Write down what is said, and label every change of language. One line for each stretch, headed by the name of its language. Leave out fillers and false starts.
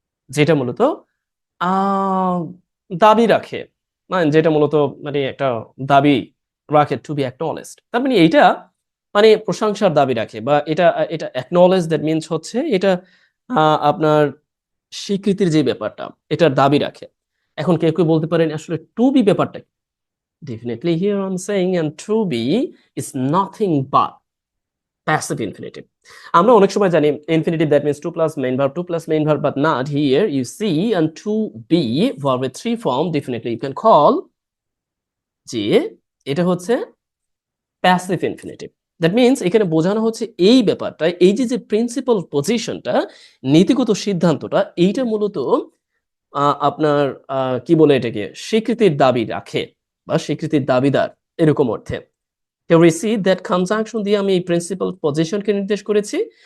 Bangla: যেটা মূলত আহ দাবি রাখে, মানে যেটা মূলত মানে একটা দাবি রাখে
English: to be acknowledged,
Bangla: তার মানে এইটা মানে প্রশংসার দাবি রাখে, বা এটা এটা অ্যাকনলেজ, দ্যাট মিনস হচ্ছে এটা আপনার স্বীকৃতির যে ব্যাপারটা, এটার দাবি রাখে। এখন কেউ কেউ বলতে পারেন আসলে টু বি ব্যাপারটা কি?
English: Definitely here I'm saying and to be is nothing but passive infinitive.
Bangla: আমরা অনেক সময় জানি
English: infinitive that means 2 plus main verb, 2 plus main verb, but not here. You see, and to be verb with 3 form, definitely you can call
Bangla: যে এটা হচ্ছে passive infinitive. That means এখানে বোঝানো হচ্ছে এই ব্যাপারটা, এই যে প্রিন্সিপাল পজিশনটা, নীতিগত সিদ্ধান্তটা, এইটা মূলত আপনার কি বলে এটাকে স্বীকৃতির দাবি রাখে বা স্বীকৃতির দাবিদার, এরকম অর্থে। রিসিভ দ্যাট কনজাংশন দিয়ে আমি এই প্রিন্সিপাল পজিশনকে নির্দেশ করেছি।